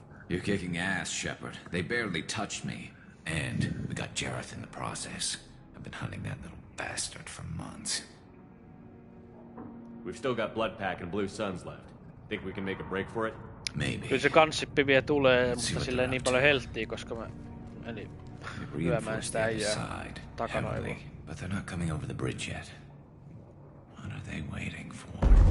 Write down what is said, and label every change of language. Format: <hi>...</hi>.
<en>You're kicking ass, Shepard. They barely touched me. And we got Jareth in the process. I've been hunting that little bastard for months. We've still got Bloodpack and Blue Suns left. Think we can make a break for it? Maybe.</en> <fi>Kyllä se kanssippi vielä tulee, mutta sillä ei niin paljon helttiä, koska mä menin lyömään sitä äijää takaraivoon.</fi> <en>But they're not coming over the bridge yet. What are they waiting for?</en>